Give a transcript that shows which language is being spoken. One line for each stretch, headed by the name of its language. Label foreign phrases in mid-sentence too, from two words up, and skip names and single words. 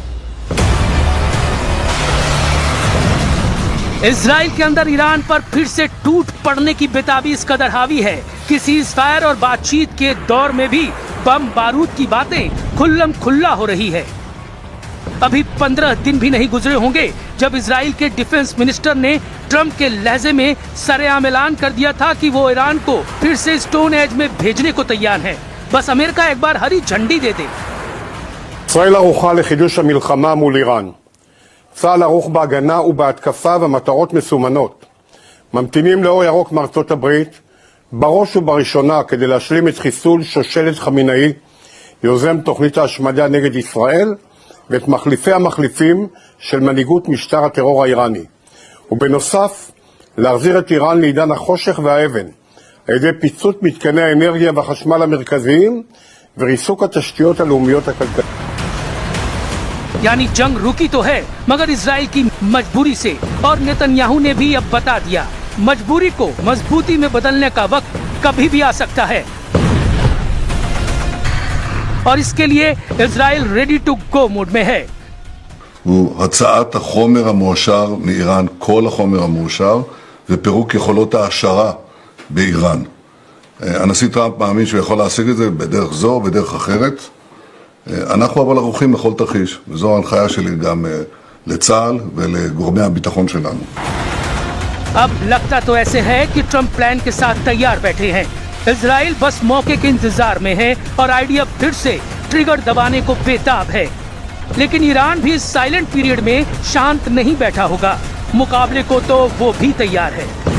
Hindi: इजराइल के अंदर ईरान पर फिर से टूट पड़ने की बेताबी इस कदर हावी है कि सीजफायर और बातचीत के दौर में भी बम बारूद की बातें खुल्लम खुल्ला हो रही है। अभी 15 दिन भी नहीं गुजरे होंगे जब इजराइल के
English: defense minister
Hindi: ने ट्रंप के लहजे में सरेआम ऐलान कर दिया था कि वो ईरान को फिर से
English: stone age
Hindi: में भेजने को तैयार है, बस अमेरिका एक बार हरी झंडी दे दे।
Hebrew: ישראל ערוכה לחידוש המלחמה מול איראן. צה"ל ערוך בהגנה ובהתקפה ומטרות מסומנות. ממתינים לאור ירוק מארצות הברית, בראש ובראשונה כדי להשלים את חיסול שושלת חמינאי, יוזם תוכנית ההשמדה נגד ישראל, ואת מחליפי המחליפים של מנהיגות משטר הטרור האיראני. ובנוסף, להחזיר את איראן לעידן החושך והאבן, על ידי פיצוץ מתקני האנרגיה והחשמל המרכזיים, וריסוק התשתיות הלאומיות הכלכליות.
Hindi: यानी जंग रुकी तो है मगर इजराइल की मजबूरी से, और नेतन्याहू ने भी अब बता दिया मजबूरी को मजबूती में बदलने का वक्त कभी भी आ सकता है, और इसके लिए इजराइल
English: ready to go mode
Hindi: में है।
Hebrew: הוא הצעת החומר המאושר מאיראן, כל החומר המאושר, ופירוק יכולות ההעשרה באיראן. הנשיא טראמפ מאמין שהוא יכול להשיג את זה בדרך זו או בדרך אחרת. אנחנו אבל ערוכים לכל תרחיש, וזו ההנחיה שלי גם לצה"ל ולגורמי הביטחון שלנו.
Hindi: अब लगता तो ऐसे है कि ट्रंप प्लान के साथ तैयार बैठे हैं। इजराइल बस मौके के इंतजार में है और आइडिया फिर से ट्रिगर दबाने को बेताब है। लेकिन ईरान भी इस
English: silent period
Hindi: में शांत नहीं बैठा होगा, मुकाबले को तो वो भी तैयार है।